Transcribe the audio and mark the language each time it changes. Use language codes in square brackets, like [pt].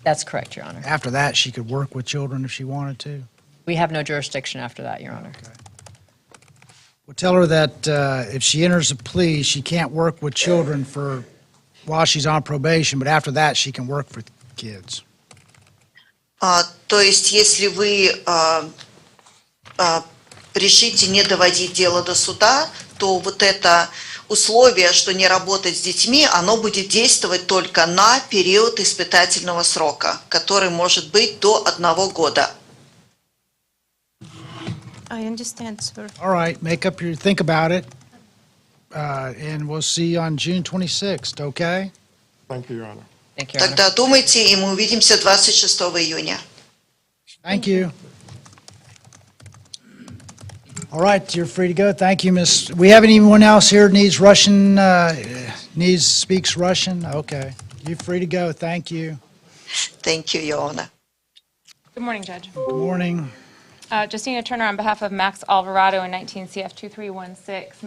[en] That's correct, Your Honor. After that, she could work with children if she wanted to? We have no jurisdiction after that, Your Honor. Okay. Well, tell her that if she enters a plea, she can't work with children while she's on probation, but after that, she can work for kids. [ru] То есть, если вы решите не доводить дело до суда, то вот это условие, что не работать с детьми, оно будет действовать только на период испытательного срока, который может быть до 1 года. [en] I understand, sir. All right, think about it, and we'll see you on June 26th, okay? Thank you, Your Honor. Thank you, Your Honor. [ru] Тогда думайте, и мы увидимся 26 июня. [en] Thank you. All right, you're free to go. Thank you, Miss. We have anyone else here needs Russian, speaks Russian? Okay. You're free to go. Thank you. Thank you, Your Honor. Good morning, Judge. Good morning. Justina Turner on behalf of Max Alvarado in 19 CF 2316.